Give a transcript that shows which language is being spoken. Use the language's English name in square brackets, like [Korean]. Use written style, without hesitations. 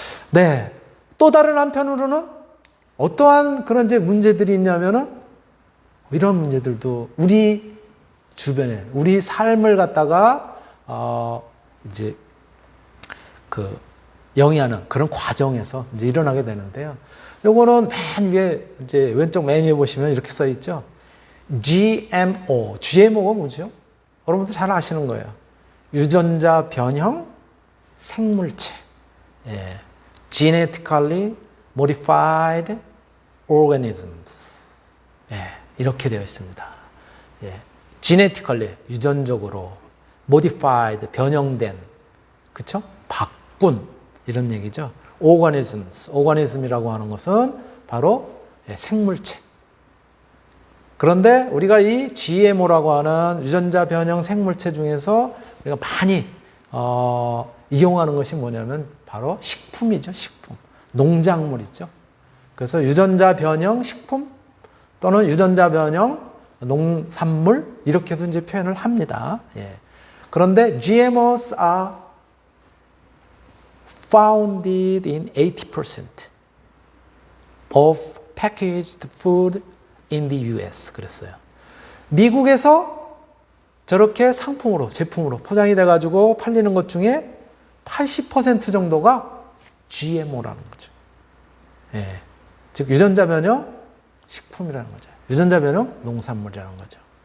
[Korean] 네, 또 다른 한편으로는 어떠한 그런 이제 문제들이 있냐면은 이런 문제들도 우리 주변에 우리 삶을 갖다가 이제 그 영위하는 그런 과정에서 이제 일어나게 되는데요. 요거는 맨 위에 이제 왼쪽 메뉴에 보시면 이렇게 써 있죠. GMO. GMO가 뭐죠? 여러분들 잘 아시는 거예요. 유전자 변형 생물체. 예. [English] Genetically modified organisms. [Korean] 예. 이렇게 되어 있습니다. 예. genetically, 유전적으로, modified, 변형된, 그쵸? 바꾼, 이런 얘기죠. organisms, organism이라고 하는 것은 바로 생물체. 그런데 우리가 이 GMO라고 하는 유전자 변형 생물체 중에서 우리가 많이 이용하는 것이 뭐냐면 바로 식품이죠, 식품. 농작물이죠. 그래서 유전자 변형 식품 또는 유전자 변형 농산물 이렇게도 이제 표현을 합니다. 예. 그런데 [English] GMOs are founded in 80% of packaged food in the US. [Korean] 그랬어요. 미국에서 저렇게 상품으로, 제품으로 포장이 돼가지고 팔리는 것 중에 80% 정도가 GMO라는 거죠. 예. 즉 유전자 변형 식품이라는 거죠. 유전자 변형 농산물이라는 거죠.